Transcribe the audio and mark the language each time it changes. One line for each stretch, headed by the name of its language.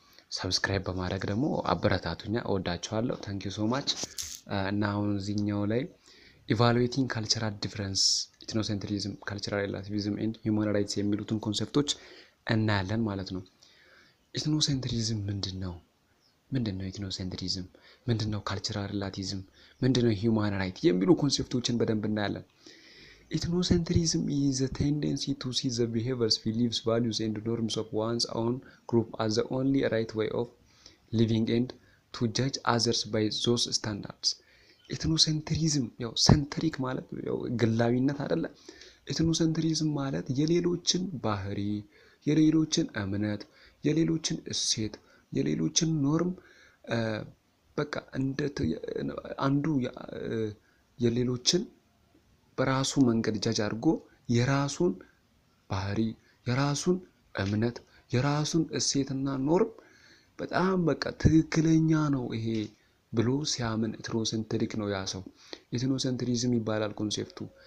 Amharic: ሰብስክራይብ በማድረግ ደግሞ አበረታቱኛ። እወዳችኋለሁ።
English: ታንክ ዩ ሶ ማች።
Amharic: እና አሁን እዚህኛው ላይ ኢቫሉዌቲንግ ካልቸራል ዲፍረንስ ኢትኖሴንትሪዝም ካልቸራል ሪላቲቪዝም ኤንድ ሂውማን ራይትስ የሚሉትን ኮንሴፕቶች እናያለን ማለት ነው። ኢትኖሴንትሪዝም ምንድነው? ምንድነው ኢትኖሴንትሪዝም? ምንድነው ካልቸራል ሪላቲቪዝም? ምንድነው ሂውማን ራይት የሚሉ ኮንሴፕቶችን በደንብ እናያለን።
English: ኢትኖሴንትሪዝም is a tendency to see the behaviors, beliefs, values and norms of one's own group as the only right way of living and to judge others by those standards.
Amharic: ኢትኖሴንትሪዝም ያው ሴንትሪክ ማለት ያው ግላዊነት አይደለ? ኢትኖሴንትሪዝም ማለት የሌሎችን ባህሪ፣ የሌሎችን እምነት፣ የሌሎችን እሴት፣ የሌሎችን ኖርም በቃ እንደ አንዱ የሌሎችን በራሱ መንገድ ጃጅ አድርጎ የራሱን ባህሪ፣ የራሱን እምነት፣ የራሱን እሴትና ኖርም በጣም በቃ ትክክለኛ ነው ይሄ ብሎ ሲያምን ኢትኖሴንትሪክ ነው ያ ሰው። ኢትኖሴንትሪዝም ይባላል ኮንሴፕቱ።